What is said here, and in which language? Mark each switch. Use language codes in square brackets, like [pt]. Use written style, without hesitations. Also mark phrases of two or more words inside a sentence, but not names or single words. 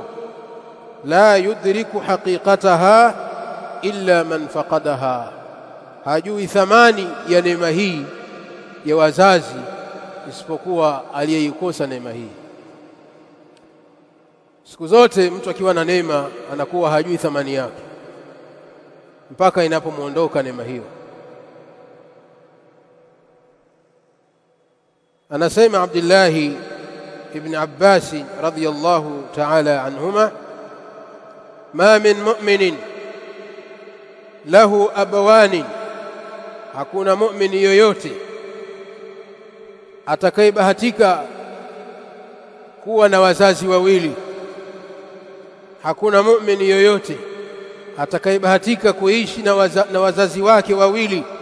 [ar] لا يدرك حقيقتها إلا من فقدها, [sw] hajui thamani ya neema hii ya wazazi isipokuwa aliyeikosa neema hii. Siku zote mtu akiwa na neema anakuwa hajui thamani yake mpaka inapomuondoka neema hiyo. Anasema Abdullah [ar] ابن عباس رضي الله تعالى عنهما ما من مؤمن له أبوان [sw] hakuna mu'mini yoyote atakayebahatika kuwa na wazazi wawili. Hakuna mu'mini yoyote atakayebahatika kuishi na wazazi wake wawili.